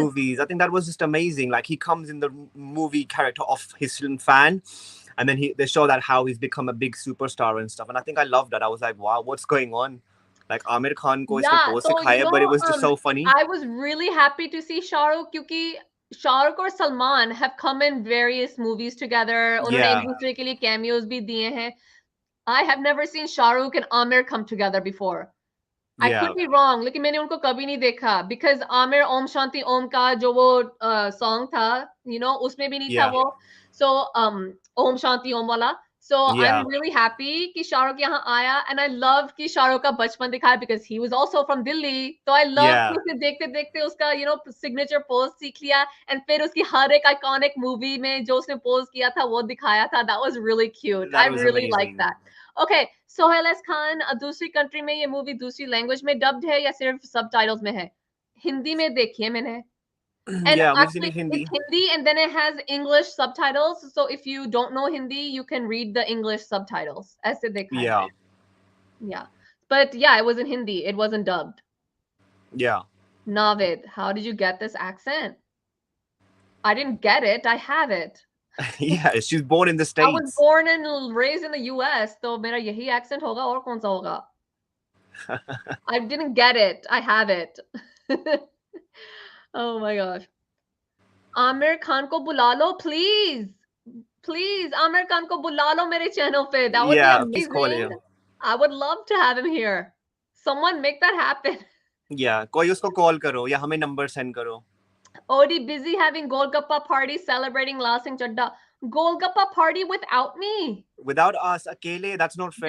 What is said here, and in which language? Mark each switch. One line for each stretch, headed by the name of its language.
English: movies, I think that was just amazing. Like he comes in the movie character of his film fan, and then they show that how he's become a big superstar and stuff. And I think I loved that. I was like, wow, what's going on? Like Aamir Khan
Hindi: को इसने pose सिखाया,
English: but it was just so funny. I was really happy to see Shah Rukh
Hindi: क्योंकि
English: Shah Rukh
Hindi: और
English: Salman have come in various movies together.
Hindi: उन्होंने एक दूसरे के लिए cameos भी दिए हैं.
English: I have never seen Shah Rukh and Aamir come together before. I could be wrong,
Hindi: लेकिन मैंने उनको कभी नहीं देखा because Aamir Om Shanti Om का जो वो song था,
English: you know,
Hindi: उसमें भी नहीं था वो.
English: So Om Shanti Om
Hindi: वाला.
English: So I'm really happy कि Shah Rukh
Hindi: यहाँ आया,
English: and I love कि Shah Rukh
Hindi: का बचपन दिखाया
English: because he was also from Delhi. So I love
Hindi: कि उसे देखते देखते उसका
English: you know signature pose
Hindi: सीख लिया, and फिर उसकी हर एक
English: iconic movie
Hindi: में जो उसने pose किया था वो दिखाया था.
English: That was really cute. I really liked that. Okay, Sohail S.
Hindi: Khan, दूसरी country में ये movie दूसरी language में dubbed है या सिर्फ subtitles में है? हिंदी में देखी है मैंने.
English: And we've seen actually, it Hindi. it's Hindi and then it has English subtitles. So if you don't know Hindi, you can read the English subtitles.
Hindi: ऐसे देखा है.
English: Yeah. Yeah. But yeah, it was in Hindi. It wasn't dubbed. Yeah. Navid, how did you get this accent? I didn't get it. I have it. Yeah, she's born in the I was States. born and raised in the US,
Hindi: तो मेरा यही accent होगा और कौन सा होगा?
English: I didn't get it. I have it. Oh my gosh.
Hindi: Aamir Khan को बुला लो,
English: please.
Hindi: Please, आमिर खान को बुला लो मेरे channel पे.
English: That would be Yeah, please call amazing. him. I would love to have him here. Someone make that happen.
Hindi: Yeah, कोई उसको call करो या हमें number send करो.
English: Odie busy having Golgappa party celebrating Laal Singh Chaddha. Golgappa party without me. Without us,
Hindi: अकेले,
English: that's not fair.